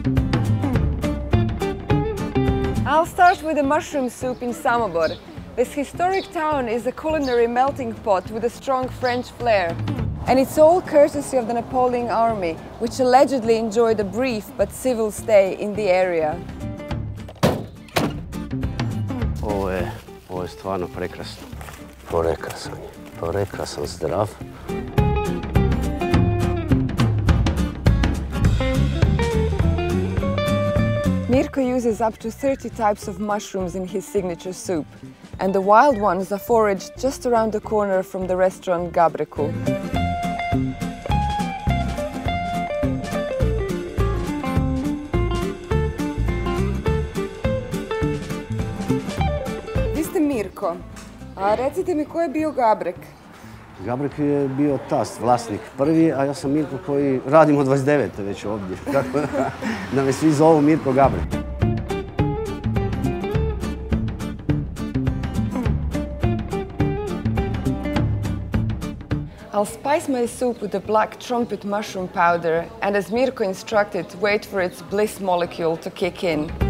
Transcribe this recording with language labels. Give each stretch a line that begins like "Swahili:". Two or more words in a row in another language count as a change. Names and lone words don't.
English: I'll start with the mushroom soup in Samobor. This historic town is a culinary melting pot with a strong French flair. And it's all courtesy of the Napoleon army, which allegedly enjoyed a brief but civil stay in the area.
Croatian: Ovo je stvarno prekrasno. Prekrasan zdrav.
English: Mirko uses up to 30 types of mushrooms in his signature soup, and the wild ones are foraged just around the corner from the restaurant Gabreku.
Croatian: Vi ste Mirko, a recite mi ko je bio Gabrek? Gabrek je bio tast, vlasnik prvi, a ja sam Mirko koji radim od 29. već ovdje. Tako da me svi zovu Mirko Gabrek.
English: I'll spice my soup with the black trumpet mushroom powder, and as Mirko instructed, wait for its bliss molecule to kick in.